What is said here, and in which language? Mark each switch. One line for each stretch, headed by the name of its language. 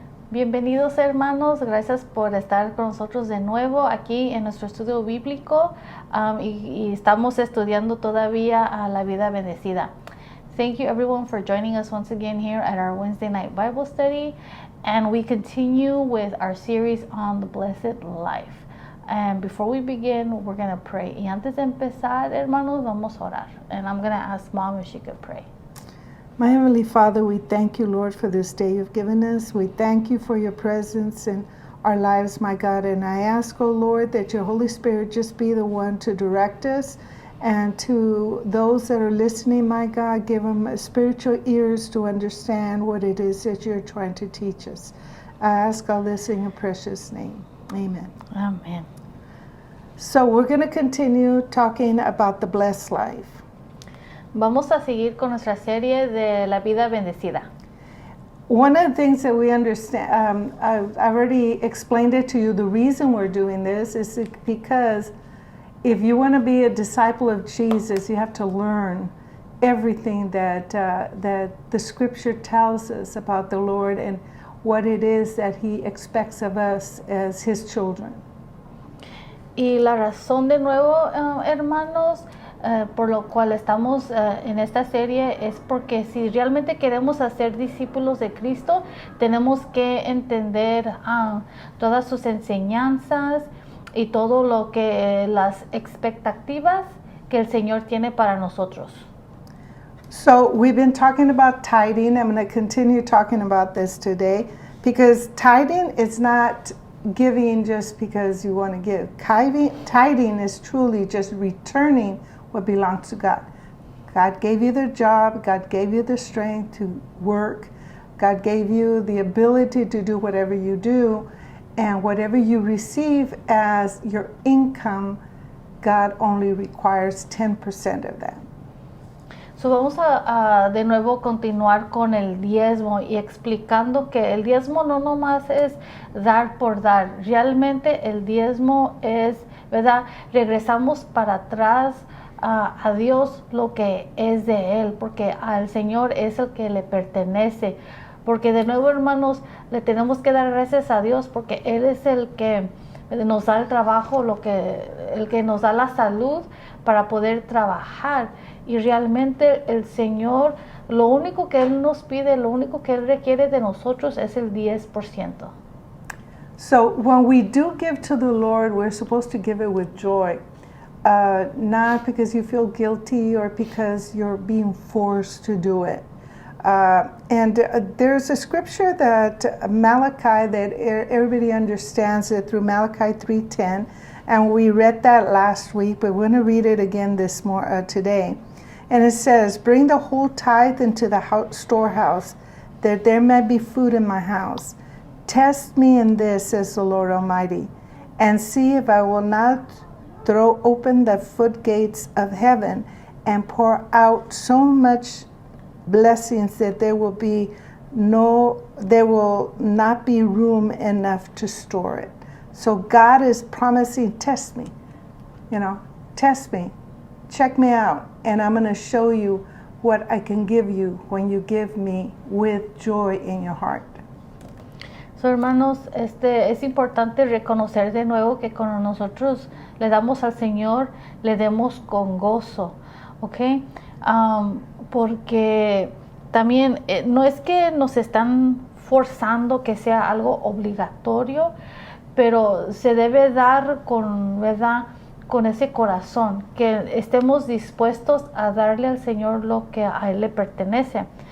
Spanish: Bienvenidos hermanos, gracias por estar con nosotros de nuevo aquí en nuestro estudio bíblico y estamos estudiando todavía a la vida bendecida.
English: Thank you everyone for joining us once again here at our Wednesday night Bible study, and we continue with our series on the blessed life. And before we begin, we're going to pray.
Spanish: Y antes de empezar, hermanos, vamos a orar.
English: And I'm going to ask Mom if she could pray. My Heavenly Father, we thank you, Lord, for this day you've given us. We thank you for your presence in our lives, my God. And I ask, oh Lord, that your Holy Spirit just be the one to direct us. And to those that are listening, my God, give them spiritual ears to understand what it is that you're trying to teach us. I ask all this in your precious name. Amen. Amen. So we're going to continue talking about the blessed life.
Spanish: Vamos a seguir con nuestra serie de la vida bendecida.
English: One of the things that we understand, I've already explained it to you, the reason we're doing this is because if you want to be a disciple of Jesus, you have to learn everything that the scripture tells us about the Lord and what it is that he expects of us as his children.
Spanish: Y la razón de nuevo, hermanos, por lo cual estamos en esta serie es porque si realmente queremos ser discípulos de Cristo, tenemos que entender todas sus enseñanzas y todo lo que las expectativas que el Señor tiene para nosotros.
English: So we've been talking about tithing. I'm going to continue talking about this today because tithing is not giving just because you want to give. Tithing is truly just returning what belongs to God. God gave you the job. God gave you the strength to work. God gave you the ability to do whatever you do. And whatever you receive as your income, God only requires 10% of that.
Spanish: So vamos a de nuevo continuar con el diezmo y explicando que el diezmo no nomás es dar por dar. Realmente el diezmo es, ¿verdad? Regresamos para atrás a Dios lo que es de Él, porque al Señor es el que le pertenece. Porque de nuevo, hermanos, le tenemos que dar gracias a Dios porque Él es el que nos da el trabajo, el que nos da la salud para poder trabajar. Y realmente el Señor, lo único que Él nos pide, lo único que Él requiere de nosotros es el 10%.
English: So when we do give to the Lord, we're supposed to give it with joy. Not because you feel guilty or because you're being forced to do it. And there's a scripture that Malachi, that everybody understands it through Malachi 3:10, and we read that last week, but we're going to read it again today. And it says, "Bring the whole tithe into the storehouse, that there may be food in my house. Test me in this, says the Lord Almighty, and see if I will not throw open the floodgates of heaven and pour out so much blessings that there will not be room enough to store it." So God is promising, test me, test me, check me out, and I'm going to show you what I can give you when you give me with joy in your heart.
Spanish: So, hermanos, es importante reconocer de nuevo que cuando nosotros le damos al Señor, le demos con gozo, ¿ok? Porque también no es que nos están forzando que sea algo obligatorio, pero se debe dar con, ¿verdad?, con ese corazón, que estemos dispuestos a darle al Señor lo que a Él le pertenece.